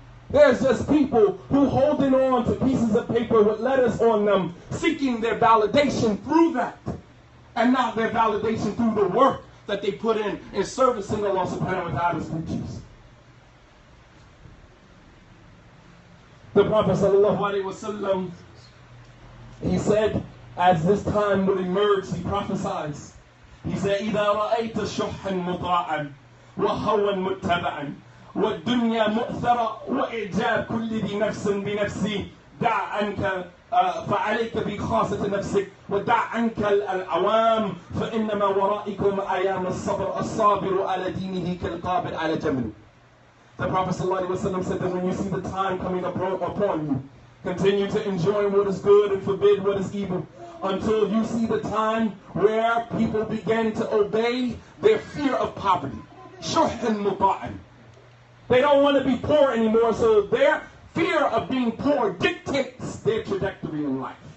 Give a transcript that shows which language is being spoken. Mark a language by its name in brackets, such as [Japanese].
[English] There's just people who holding on to pieces of paper with letters on them, seeking their validation through that, and not their validation through the work that they put in servicing Allah subhanahu wa ta'ala's creatures. The Prophet sallallahu alaihi wasallam, he said, as this time will emerge, he prophesies. He said, [Arabic] إِذَا رَأَيْتَ شُحًّا مُطَاعًا وَهَوًا مُتَّبَعًا وَالدُّنْيَا مُؤْثَرًا وَإِعْجَابُ كُلِّ ذِي نَفْسٍ بِنَفْسِهِ دَعْ عَنْكَ فعليك بخاصة نفسك ودع عنك العوام فإنما ورائكم أيام الصابر على دينه كالقابل على جمل. [English] The Prophet ﷺ said that when you see the time coming upon you, continue to enjoy what is good and forbid what is evil, until you see the time where people begin to obey their fear of poverty. Shuhn muta'an. They don't want to be poor anymore, so their fear of being poor dictates their trajectory in life.